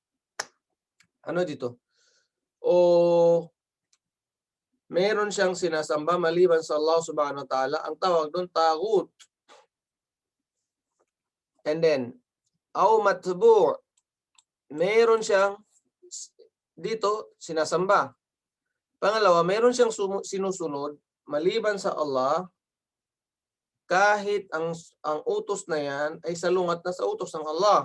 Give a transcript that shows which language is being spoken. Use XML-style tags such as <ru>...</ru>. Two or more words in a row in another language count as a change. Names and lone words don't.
<tl>Ano dito? O meron siyang sinasamba maliban sa Allah</tl> <ar>سبحانه وتعالى,</ar> <tl>ang tawag doon taghut.</tl> <en>And then,</en> <ar>أو متبوع',</ar> <tl>meron siyang dito sinasamba. Pangalawa, meron siyang sinusunod maliban sa Allah, kahit ang utos na yan ay salungat na sa utos ng Allah.</tl>